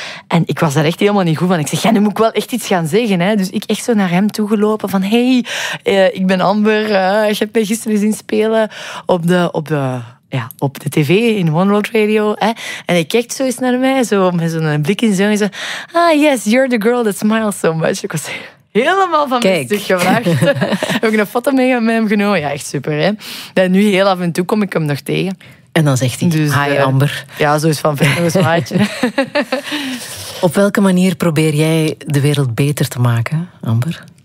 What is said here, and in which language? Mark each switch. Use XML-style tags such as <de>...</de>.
<nl>En ik was daar echt helemaal niet goed van. Ik zeg, nu moet ik wel echt iets gaan zeggen. Hè. Dus ik echt zo naar hem toegelopen van, hey, ik ben Amber. Je hebt mij gisteren zien spelen op de tv in One World Radio. Hè. En hij kijkt zo eens naar mij, zo met zo'n blik in zijn ogen.</nl> <en>Zo, ah, yes, you're the girl that smiles so much.</en> <nl>Ik was helemaal van mijn stuk gevraagd. Heb ik een foto mee met hem genomen. Ja, echt super. Hè. En nu heel af en toe kom ik hem nog tegen. En dan zegt hij, dus, hi Amber. Ja, zo is van verder een zwaaitje. Op welke manier probeer jij de wereld beter te maken, Amber?</nl>